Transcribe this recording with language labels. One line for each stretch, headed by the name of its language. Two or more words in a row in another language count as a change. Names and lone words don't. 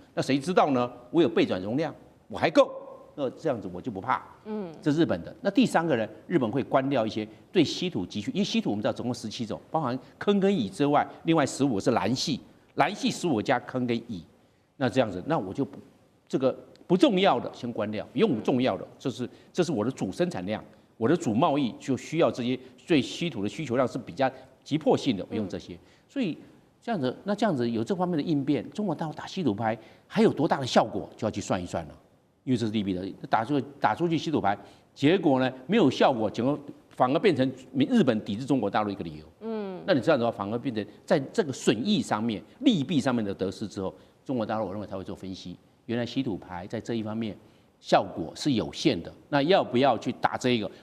Chinese: 那誰知道呢？我有備轉容量，我還夠，那這樣子我就不怕。這是日本的。那第3個呢？日本會關掉一些對稀土急需，因為稀土我們知道總共17種，包含鋅跟鋰之外，另外15是藍系15加鋅跟鋰。那這樣子，那我就這個不重要的先關掉，用重要的，這是我的主生產量。我的主貿易就需要這些对稀土的需求量是比較急迫性的，我用這些，所以這樣子有這方面的應變，中國大陸打稀土牌還有多大的效果，就要去算一算了，因為這是利弊的，打出去稀土牌，結果呢沒有效果，結果反而變成日本抵制中國大陸一個理由。那你這樣的話，反而變成在這個損益上面、利弊上面的得失之後，中國大陸我認為他會做分析，原來稀土牌在這一方面效果是有限的，那要不要去打這個？